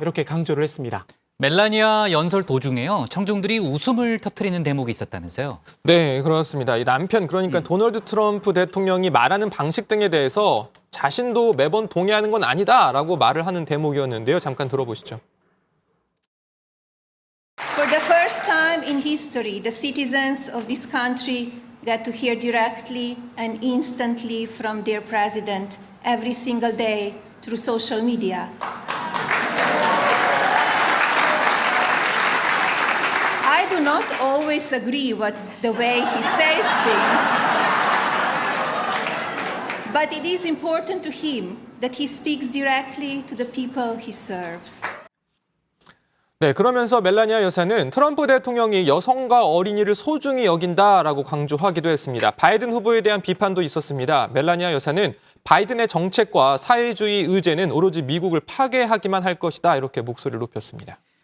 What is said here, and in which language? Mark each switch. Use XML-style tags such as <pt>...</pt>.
<ko>이렇게 강조를 했습니다. 멜라니아 연설 도중에요. 청중들이 웃음을 터뜨리는 대목이 있었다면서요? 네, 그렇습니다. 이 남편, 그러니까 도널드 트럼프 대통령이 말하는 방식 등에 대해서 자신도 매번 동의하는 건 아니다라고 말을 하는 대목이었는데요. 잠깐 들어보시죠.</ko> <en>For the first time in history, the citizens of this country got to hear directly and instantly from their president every single day through social media. I do not always agree with the way he says things, But it is important to him that he speaks directly to the people he serves.</en> <ko>네, 그러면서 멜라니아 여사는 트럼프 대통령이 여성과 어린이를 소중히 여긴다라고 강조하기도 했습니다. 바이든 후보에 대한 비판도 있었습니다. 멜라니아 여사는 바이든의 정책과 사회주의 의제는 오로지 미국을 파괴하기만 할 것이다, 이렇게 목소리를 높였습니다.</ko>